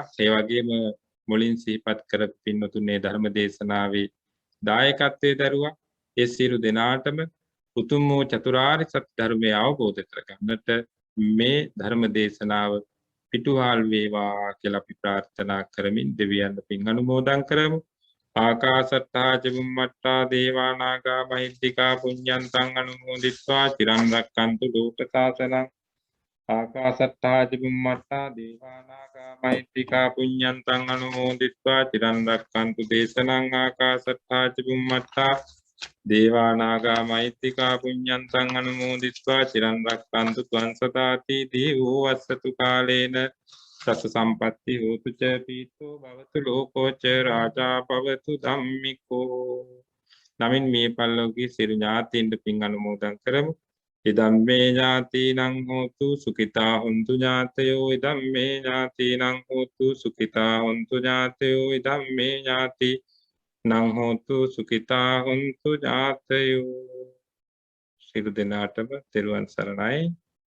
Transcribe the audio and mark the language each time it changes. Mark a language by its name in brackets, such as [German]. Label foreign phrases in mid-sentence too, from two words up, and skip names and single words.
[Sinhala] ඒ වගේම මුලින් සිහිපත් කර පින්නතුනේ ධර්ම දේශනාවේ දායකත්වයේ දරුවා. ඒ සියලු දෙනාටම උතුම් වූ චතුරාර්ය සත්‍ය ධර්මය අවබෝධ කරගන්නට මේ ධර්ම දේශනාව පිටුහල් වේවා කියලා අපි ප්‍රාර්ථනා කරමින් දෙවියන් පින් අනුමෝදන් කරමු. [Pali] ආකාශත්තා චුම්මත්තා දේවා නාග මහිද්దికා පුඤ්ඤන්තං අනුමෝදිත්වා චිරන් රැක්කන්තු ලෝක සාසනං. ආකාශත්තා චුම්මත්තා දේවා නාග මහිද්దికා පුඤ්ඤන්තං අනුමෝදිත්වා චිරන් රැක්කන්තු දේශනං. ආකාශත්තා චුම්මත්තා දේවානාගා මෛත්‍තිකා පුඤ්ඤන්තං අනුමෝදිත්වා චිරන් රක්ඛන්තු ත්වං සදාති දීවෝ වස්සතු කාලේන සස සම්පatti හෝතු ච පීතෝ භවතු ලෝකෝ ච රාජා භවතු ධම්මිකෝ. [Sinhala] නමින් මේ පල්ලෝකී සිරු ඥාතීන්ට පින් අනුමෝදන් කරමු. [Pali] ඉදම්මේ ඥාතීනං හෝතු සුඛිතා හොන්තු ඥාතයෝ ඉදම්මේ ඥාතීනං හෝතු සුඛිතා හොන්තු ඥාතයෝ ඉදම්මේ ඥාති නං හෝතු සුඛිතා හොන්තු ඥාතයෝ. [Sinhala] සියලු දෙනාටම තෙරුවන් සරණයි.